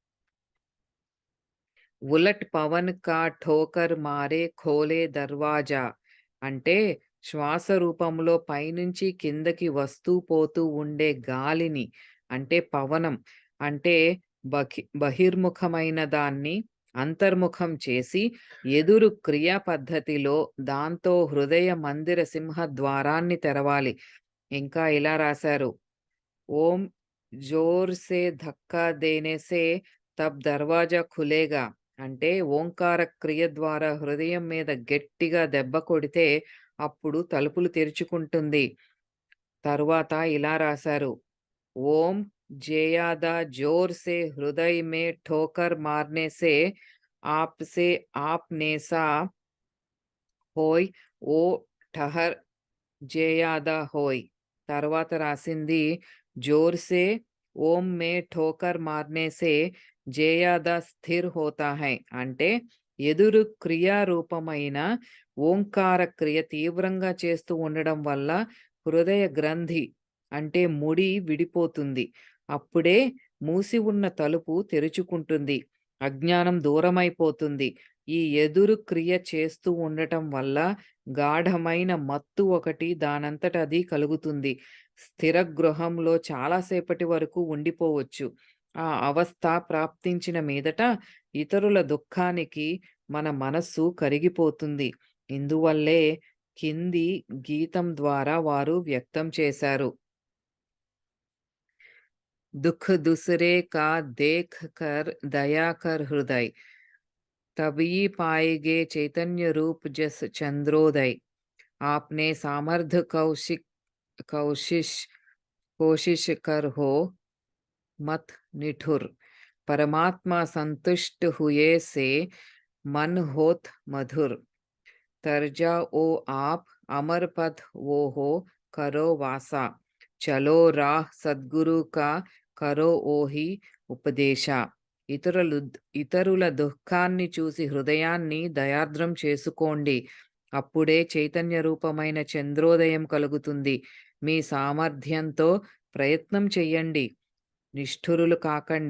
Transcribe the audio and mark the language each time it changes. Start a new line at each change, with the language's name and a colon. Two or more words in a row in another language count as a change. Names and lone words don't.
Hindi: उलट पवन का ठोकर मारे खोले दरवाजा
Telugu: అంటే శ్వాస రూపంలో పైనుంచి కిందకి వస్తూ పోతూ ఉండే గాలిని, అంటే పవనం, అంటే బహిర్ముఖమైన దాన్ని అంతర్ముఖం చేసి ఎదురు క్రియా పద్ధతిలో దాంతో హృదయ మందిర సింహ ద్వారాన్ని తెరవాలి. ఇంకా ఇలా రాశారు,
Hindi: ओम जोर से धक्का देने से तब दरवाजा खुलेगा.
Telugu: అంటే ఓంకార క్రియ ద్వారా హృదయం మీద గట్టిగా దెబ్బ కొడితే అప్పుడు తలుపులు తెరుచుకుంటుంది. తరువాత ఇలా రాశారు.
Hindi: ఓం ज़्यादा जोर से हृदय में ठोकर मारने से आपसे आपनेसा होय ఓ ठहर ज़्यादा होय.
Telugu: తర్వాత రాసింది
Hindi: जोर से ఓం में ठोकर मारने से ज़्यादा स्थिर होता है.
Telugu: అంటే ఎదురు క్రియారూపమైన ఓంకార క్రియ తీవ్రంగా చేస్తూ ఉండడం వల్ల హృదయ గ్రంథి అంటే ముడి విడిపోతుంది. అప్పుడే మూసి ఉన్న తలుపు తెరుచుకుంటుంది. అజ్ఞానం దూరమైపోతుంది. ఈ ఎదురు క్రియ చేస్తూ ఉండటం వల్ల గాఢమైన మత్తు ఒకటి దానంతట అది కలుగుతుంది. స్థిర గృహంలో చాలా సేపటి వరకు ఉండిపోవచ్చు. ఆ అవస్థ ప్రాప్తించిన మీదట ఇతరుల దుఃఖానికి మన మనస్సు కరిగిపోతుంది. ఇందువల్లే కింది గీతం ద్వారా వారు వ్యక్తం చేశారు.
Hindi: दुख दूसरे का देख कर दया कर हृदय, तभी पाएगे चैतन्य रूप जस चंद्रोदय. आपने सामर्थ्य कौशिश कोशिश कर हो मत निठुर. परमात्मा संतुष्ट हुए से मन होत मधुर. तर जाओ आप अमर पथ वो हो करो वासा. चलो राह सद्गुरु का करो ओही उपदेश.
Telugu: ఇతరులు ఇతరుల దుఃఖాన్ని చూసి హృదయాన్ని దయార్ద్రం చేసుకోండి. అప్పుడే చైతన్య రూపమైన చంద్రోదయం కలుగుతుంది. మీ సామర్థ్యంతో ప్రయత్నం చెయ్యండి. నిష్ఠురులు కాకండి.